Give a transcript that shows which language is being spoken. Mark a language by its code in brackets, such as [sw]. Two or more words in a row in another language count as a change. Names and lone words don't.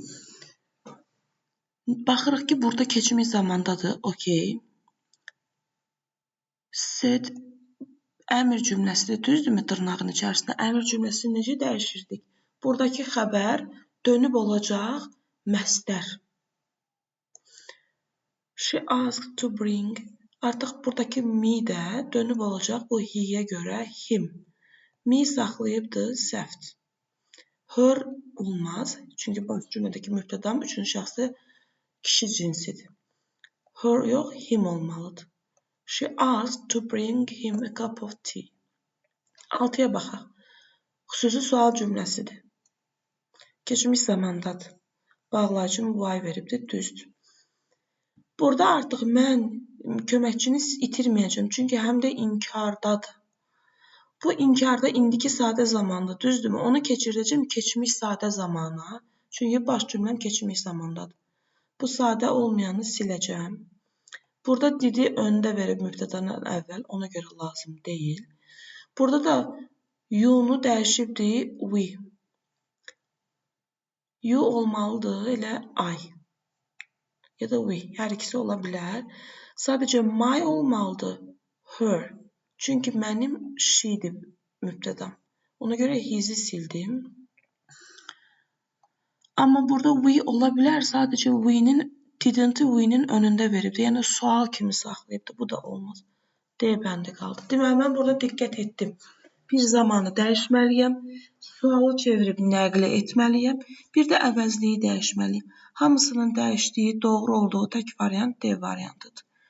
[az] Baxırıq ki, burada keçmiş zamandadır. Okey. Said əmr cümləsidir. Düzdürmü dırnağın içərisində? Əmr cümləsini necə dəyişirdik? Buradakı xəbər dönüb olacaq məstər. [en] She asked to bring. [az] Artıq buradakı me də dönüb olacaq bu he-yə görə him. Me saxlayıbdır səhvdir. Her olmaz. Çünki baş cümlədəki mübtədam üçüncü şəxsdə kişi cinsidir. Her yox, him olmalıdır. [en] She asked to bring him a cup of tea. [az] 6-ya baxaq. Xüsusi sual cümləsidir. Keçmiş zamandadır. Bağlayıcım why veribdir, düzdür. Burada artıq mən köməkçini itirməyəcəm. Çünki həm də inkardadır. Bu inkarda indiki sadə zamandır, düzdürmü? Onu keçirdəcəm keçmiş sadə zamana. Çünki baş cümləm keçmiş zamandadır. Bu sadə olmayanı siləcəm. Burada didi öndə verib mübtədadan əvvəl. Ona görə lazım deyil. Burada da you-nu dəyişibdir we. You olmalıdır elə I. Ya da we. Hər ikisi ola bilər. Sadəcə my olmalıdır her. Çünki mənim she-dir mübtədam. Ona görə his-i sildim. Amma burada we ola bilər. Sadəcə we-nin didn't-i we-nin önündə veribdir. Yəni sual kimi saxlayıbdır. Bu da olmaz. D bəndi qaldı. Deməli, mən burada diqqət etdim. Bir zamanı dəyişməliyəm. Sualı çevirib nəqli etməliyəm. Bir də əvəzliyi dəyişməliyəm. Hamısının dəyişdiyi, doğru olduğu tək variant D variantıdır.